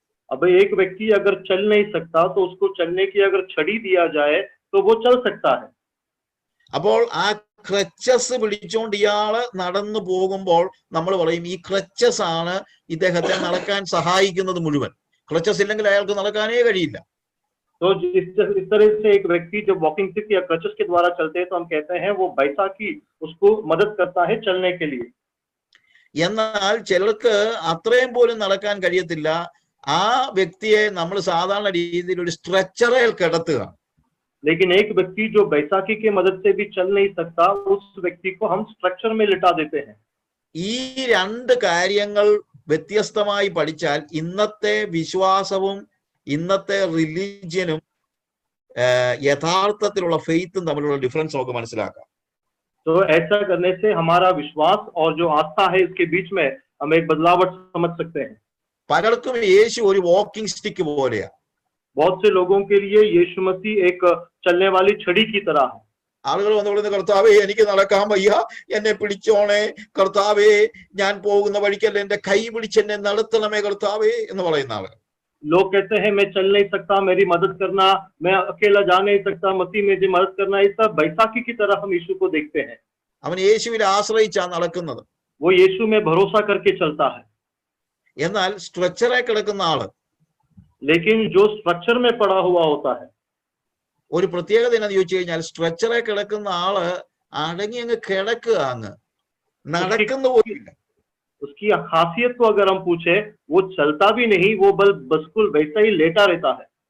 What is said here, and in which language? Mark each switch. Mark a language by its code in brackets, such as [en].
[hi] अब एक व्यक्ति अगर चल नहीं सकता तो उसको चलने की अगर छड़ी दिया जाए तो वो चल सकता है। [ml] അപ്പോൾ ആ ക്രച്ചസ് പിടിച്ചുകൊണ്ട് ഇയാള് നടന്നു പോകുമ്പോൾ നമ്മൾ പറയും ഈ ക്രച്ചസ് ആണ് ഇദ്ദേഹത്തെ നടക്കാൻ സഹായിക്കുന്നത് മുഴുവൻ. ക്രച്ചസ് ഇല്ലെങ്കിൽ അയാൾക്ക് നടക്കാനേ കഴിയില്ല. [hi] तो इस तरह से एक व्यक्ति जब वॉकिंग स्टिक या क्रचेस के द्वारा चलते हैं तो हम कहते हैं वो बैसाखी उसको मदद करता है चलने के लिए। [ml] എന്നാൽ ചിലർക്ക് അത്രയും പോലും നടക്കാൻ കഴിയത്തില്ല. ആ വ്യക്തിയെ നമ്മൾ സാധാരണ രീതിയിൽ ഒരു സ്ട്രെച്ചറിൽ കിടത്തുക. [hi] लेकिन एक व्यक्ति जो बैसाखी के मदद से भी चल नहीं सकता, उस व्यक्ति को हम स्ट्रक्चर में लिटा देते हैं। [ml] ഈ രണ്ട് കാര്യങ്ങൾ വ്യത്യസ്തമായി പഠിച്ചാൽ ഇന്നത്തെ വിശ്വാസവും ഇന്നത്തെ റിലീജിയനും യഥാർത്ഥത്തിലുള്ള ഫെയ്ത്തും തമ്മിലുള്ള ഡിഫറൻസ് നമുക്ക് മനസ്സിലാക്കാം. [hi] तो ऐसा करने से हमारा विश्वास और जो आस्था है इसके बीच में हम एक बदलावट समझ सकते हैं। [ml] പലർക്കും യേശു ഒരു വാക്കിംഗ് സ്റ്റിക്ക് പോലെയാ. [hi] बहुत से लोगों के लिए यीशु मसीह एक चलने वाली छड़ी की तरह है। [ml] ആളുകൾ വന്നുകൊള്ളുന്ന കർത്താവേ എനിക്ക് നടക്കാൻ വയ്യ, എന്നെ പിടിച്ചോണേ കർത്താവേ, ഞാൻ പോകുന്ന വഴിക്കല്ല എന്റെ കൈ പിടിച്ച് എന്നെ നടത്തണമേ കർത്താവേ എന്ന് പറയുന്ന ആളുകൾ. [hi] लोग कहते हैं मैं चल नहीं सकता, मेरी मदद करना, मैं अकेला जा नहीं सकता, मसीह मेरी मदद करना। ये सब बैसाखी की तरह हम यीशु को देखते हैं। [ml] അവൻ യേശുവിൽ ആശ്രയിച്ചാ നടക്കുന്നത്. [hi] वो यीशु में भरोसा करके चलता है। [ml] എന്നാൽ സ്ട്രെച്ചറെ കിടക്കുന്ന ആള് [hi] लेकिन जो स्ट्रक्चर में पड़ा हुआ होता है, [ml] ഒരു പ്രത്യേകത എന്ന് ചോദിച്ചു കഴിഞ്ഞാൽ സ്ട്രെച്ചറെ കിടക്കുന്ന ആള് അടങ്ങി അങ്ങ് കിടക്കുക, അങ്ങ് നടക്കുന്ന പോലില്ല. [hi] उसकी खासियत को अगर हम पूछे, वो चलता भी नहीं, वो बिल्कुल वैसा ही लेटा रहता है।